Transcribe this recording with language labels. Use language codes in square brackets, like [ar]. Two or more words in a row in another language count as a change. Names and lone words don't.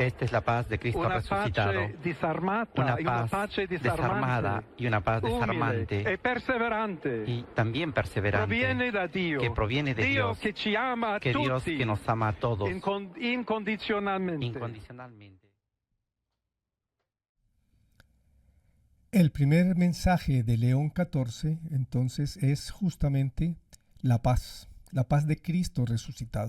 [es] Esta es la paz de Cristo [it] Una [es] resucitado. [it] pace disarmata, Una e una [es] paz [it] pace [es] desarmada y una paz [it] umile [es] desarmante [it] e perseverante. [es] y también perseverante, [it] Proviene da Dio, [es] que proviene de Dios, [it] che ci ama a [es] que Dios [it] tutti [es] que nos ama a todos [it] incondizionalmente. [es] incondicionalmente. El primer mensaje de León XIV, entonces, es justamente la paz de Cristo resucitado.